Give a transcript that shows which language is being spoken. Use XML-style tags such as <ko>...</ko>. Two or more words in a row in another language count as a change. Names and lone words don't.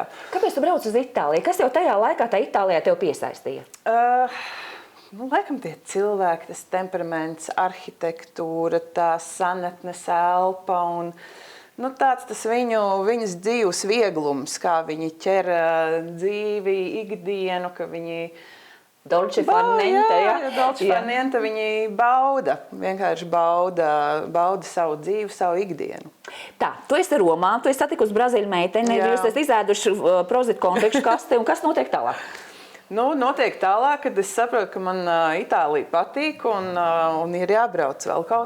<lv>Kāpēc tu brauc uz Itāliju? Kas jau tajā laikā tā Itālijā tev piesaistīja? Laikam tie cilvēki, tas temperaments, arhitektūra, tā sanatnes elpa un tāds tas viņas dzīves vieglums, kā viņi ķer dzīvi, ikdienu, ka viņi</lv> <it>Dolce far niente, Dolce far niente,</it> <lv>viņi vienkārši bauda savu dzīvi, savu ikdienu. Tā, tu esi Romā, tu esi satikusi Brazīļu meiteni, jūs esat izēduši prozitu kontekstu kasti, un kas notiek tālāk? Notiek tālāk, kad es saprotu, ka man Itālija patīk un ir jābrauc vēl kaut</lv>